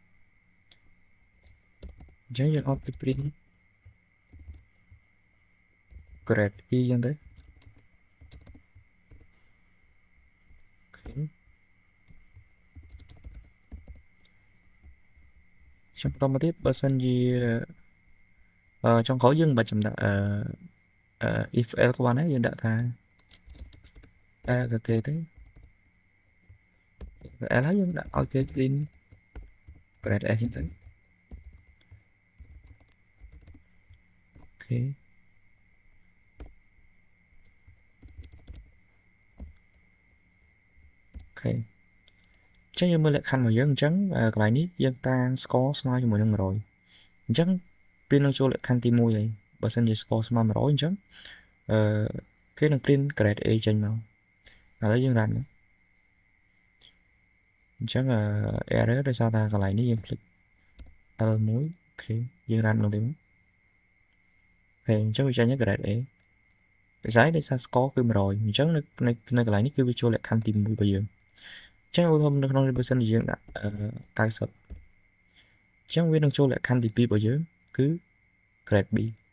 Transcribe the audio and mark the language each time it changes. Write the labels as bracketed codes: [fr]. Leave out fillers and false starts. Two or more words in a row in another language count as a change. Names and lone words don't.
[km] អញ្ចឹងយើងឲ្យ [en] print grade E [km] ចឹងទៅខ្ញុំបន្តមកទៀតបើសិនជាចុងក្រោយយើងមិនបាច់ចំដាក់ [en] if else [km] ក៏បានដែរយើងដាក់ថាទៅទេទៅ else ហើយយើងដាក់ឲ្យគេ [en] print grade S [km] ចឹងទៅអូខេអូ ខេចឹងយើងមើលលក្ខខណ្ឌរបស់យើងអញ្ចឹងកន្លែងនេះយើងតាំង score ស្មើជាមួយនឹង100អញ្ចឹងពេលនឹងចូលលក្ខខណ្ឌទី1ហើយបើសិនជា score ស្មើ100អញ្ចឹងគេនឹង [en] print grade A [km] ចេញមកឥឡូវយើង run អញ្ចឹងerror ដោយសារតែកន្លែងនេះយើងភ្លេច L1 អូខេយើង run មកទៀតហើយអញ្ចឹងវាចេញ [en] grade A [km] ដោយសារ score គឺ100អញ្ចឹងនៅកន្លែងនេះគឺវាចូលលក្ខខណ្ឌទី1របស់យើងអញ្ចឹងឧទាហរណ៍នៅក្នុងបើសិនជាយើងដាក់90អញ្ចឹងវានឹងចូលលក្ខខណ្ឌទី2របស់យើងគឺ [en] grade B